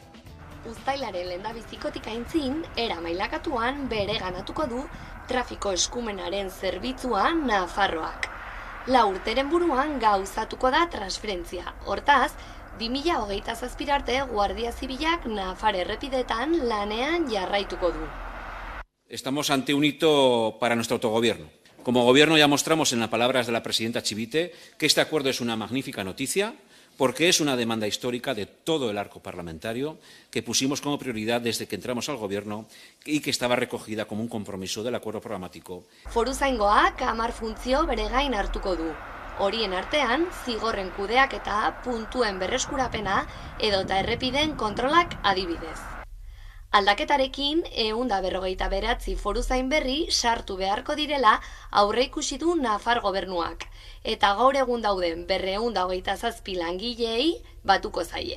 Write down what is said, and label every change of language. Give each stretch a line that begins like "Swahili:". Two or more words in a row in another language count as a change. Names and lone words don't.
Basque: Uztailaren lehendabizikotik aintzin, era mailakatuan bere ganatuko du trafiko eskumenaren zerbitzua Nafarroak. 4 urteren buruan gauzatuko da transferentzia. Hortaz, 2027 arte Guardia Zibilak Nafar errepidetan lanean jarraituko du.
Spanish: Estamos ante un hito para nuestro autogobierno. Como Gobierno ya mostramos en las palabras de la presidenta Chivite que este acuerdo es una magnífica noticia porque es una demanda histórica de todo el arco parlamentario que pusimos como prioridad desde que entramos al Gobierno y que estaba recogida como un compromiso del acuerdo programático.
Basque: Foruzaingoak 10 funtzio bere gain hartuko du. Horien artean, zigorren kudeaketa, puntuen berreskurapena edota errepideen kontrolak adibidez. Aldaketarekin, 159 foruzain berri sartu beharko direla aurreikusi du Nafar gobernuak, eta gaur egun dauden 227 langileei batuko zaie.